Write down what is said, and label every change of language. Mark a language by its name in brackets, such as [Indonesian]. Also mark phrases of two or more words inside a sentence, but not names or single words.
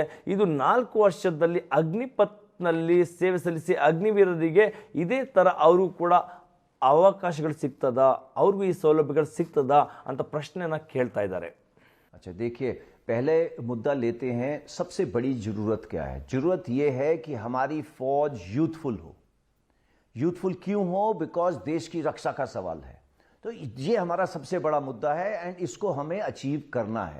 [Kannada] ಇದು 4 ವರ್ಷದಲ್ಲಿ ಅಗ್ನಿಪಥ್ನಲ್ಲಿ ಸೇವೆ ಸಲ್ಲಿಸಿ ಅಗ್ನಿವೀರರಿಗೆ ಇದೇ ಥರ ಅವರು ಕೂಡ ಅವಕಾಶಗಳು ಸಿಗ್ತದಾ, ಅವ್ರಿಗೂ ಈ ಸೌಲಭ್ಯಗಳು ಸಿಗ್ತದಾ ಅಂತ ಪ್ರಶ್ನೆನ ಕೇಳ್ತಾ ಇದ್ದಾರೆ. [Hindi] अच्छा देखिए, पहले मुद्दा लेते हैं, सबसे बड़ी ज़रूरत क्या है? ज़रूरत ये है कि हमारी फौज यूथफुल हो. यूथफुल क्यों हो? बिकॉज देश की रक्षा का सवाल है. तो ये हमारा सबसे बड़ा मुद्दा है एंड इसको हमें अचीव करना है.